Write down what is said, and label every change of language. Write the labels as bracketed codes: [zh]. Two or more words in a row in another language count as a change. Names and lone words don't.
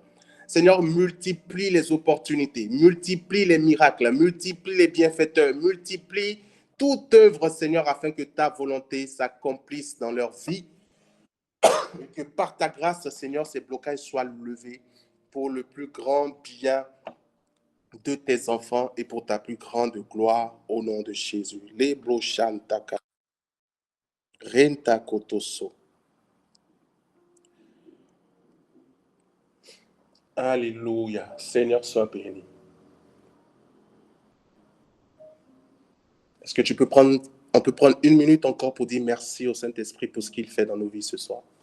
[fr] Seigneur, multiplie les opportunités, multiplie les miracles, multiplie les bienfaiteurs, multiplie toute œuvre, Seigneur, afin que ta volonté s'accomplisse dans leur vie. Et que par ta grâce, Seigneur, ces blocages soient levés pour le plus grand bien de tes enfants et pour ta plus grande gloire au nom de Jésus. Les blochantaka, renta kotoso. Alléluia. Seigneur, sois béni. Est-ce que on peut prendre 1 minute encore pour dire merci au Saint-Esprit pour ce qu'il fait dans nos vies ce soir.